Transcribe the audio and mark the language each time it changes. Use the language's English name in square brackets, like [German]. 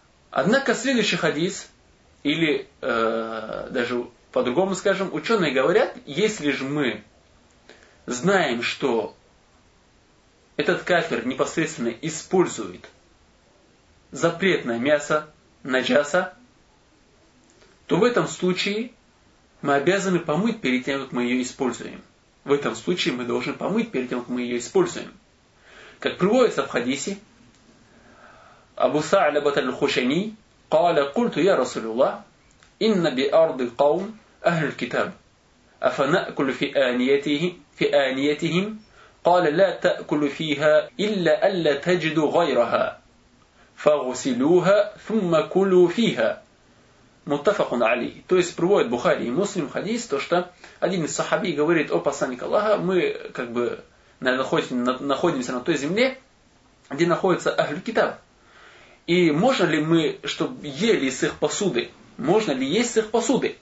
[Russian] Однако следующий хадис, или даже по-другому скажем, ученые говорят, если же мы знаем, что этот кафир непосредственно использует запретное мясо, наджаса, то в этом случае мы обязаны помыть перед тем, как мы ее используем. В этом случае мы должны помыть перед тем, как мы ее используем. Как приводится в хадисе, [Arabic] Абу Са'лабат аль-Хушани قال قلت يا رسول الله إن بأرض قوم أهل الكتاب أفنأكل في آنيتهم قال لا تأكل فيها إلا ألا تجد غيرها فاغسلوها ثم كلوا فيها متفق عليه. [Russian] То есть приводит Бухари и Муслим хадис, то что один из сахаби говорит: о посланник Аллаха, мы как бы находимся на той земле, где находится Ахль Китаб. И можно ли мы, чтобы ели с их посуды? Можно ли есть с их посуды?